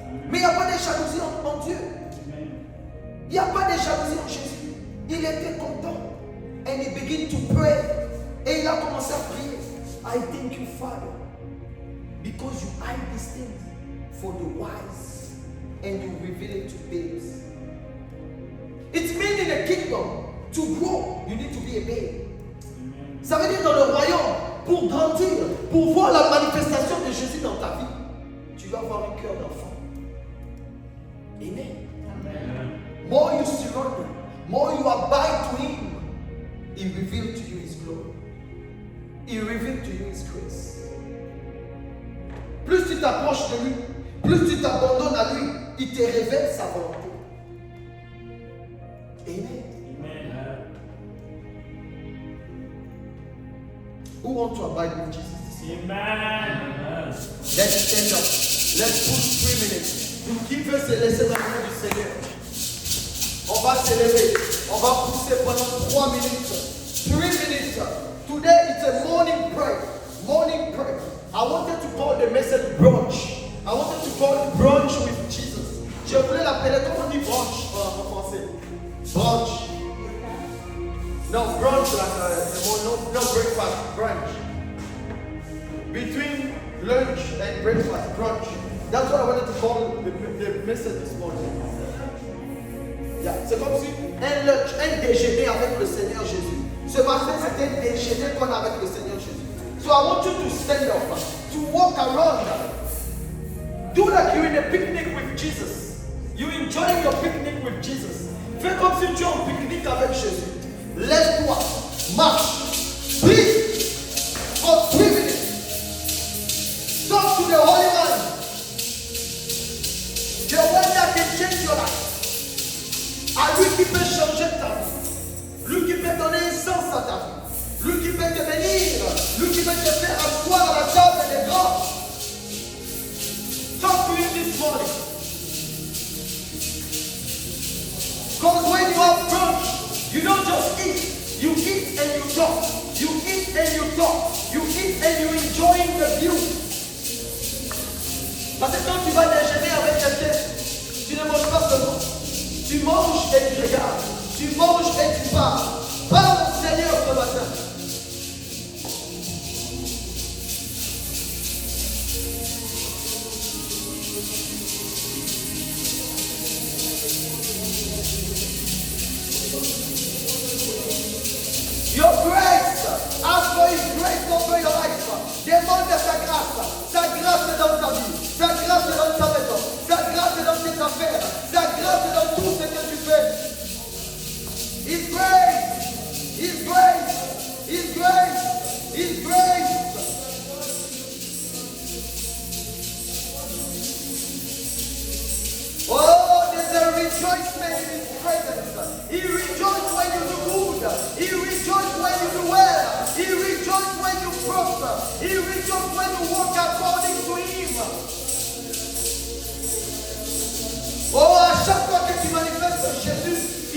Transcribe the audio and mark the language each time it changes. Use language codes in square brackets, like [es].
[fr] Mais il n'y a pas de jalousie en Dieu. Il n'y a pas de jalousie en Jésus. Il était content. [en] And he began to pray. [fr] Et il a commencé à prier. [en] I thank you, Father, because you hide these things for the wise and you reveal it to babes. It means in the kingdom, to grow, you need to be a babe. [fr] Ça veut dire dans le royaume, pour grandir, pour voir la manifestation de Jésus dans ta vie, tu dois avoir un cœur d'enfant. Amen. Amen. [en] More you surrender, more you abide to Him, He reveals to you His glory. He reveals to you His grace. [fr] Plus tu t'approches de lui, plus tu t'abandonnes à lui, il te révèle sa volonté. Amen. Amen. [en] Who want to abide with Jesus? Amen. Let's stand up. Let's push 3 minutes. [fr] Nous qui veut se laisser dans le nom du Seigneur. On va s'élever. On va pousser pendant 3 minutes. 3 minutes. [en] Today it's a morning prayer. Morning prayer. I wanted to call the message brunch. I wanted to call it brunch with Jesus. [fr] Je voulais l'appeler, comment on dit brunch en français? [en] Brunch. No, brunch like no breakfast, brunch. Between lunch and breakfast, brunch. That's what I wanted to call the message this morning. Yeah. [fr] C'est comme si un déjeuner avec le Seigneur Jésus. Ce matin, c'était un déjeuner qu'on a avec le Seigneur Jésus. [en] So I want you to stand up, to walk around. Do like you're in a picnic with Jesus. You're enjoying your picnic with Jesus. [fr] Fais comme si tu es en pique-nique avec Jésus. Lève-toi, marche, prie [en] for 3 minutes. Talk to the Holy One. The one that can change your life. [fr] À lui qui peut changer ta vie. Lui qui peut donner un sens à ta vie. Lui qui peut te bénir. Lui qui peut te faire asseoir à la table des grands. [en] Talk to him this morning. Because when you have brunch, you don't just eat. You eat and you talk. You eat and you talk. You eat and you enjoying the view. [fr] Parce que quand tu vas déjeuner avec quelqu'un, tu ne manges pas seulement. Tu manges et tu regardes. Tu manges et tu parles. Parle au Seigneur ce matin. [en] Your grace, ask for His grace over your life. [fr] Demande sa grâce est dans ta vie, sa grâce est dans ta maison, sa grâce est dans tes affaires, sa grâce est dans tout ce que tu fais. [en] His grace, His grace, His grace, His grace. Oh, there's a rejoicement in His presence. He rejoices when you do good. He rejoices when you do well. He rejoices when you prosper. He rejoices when you walk according to Him. [fr] Oh, à chaque fois que tu manifestes Jésus,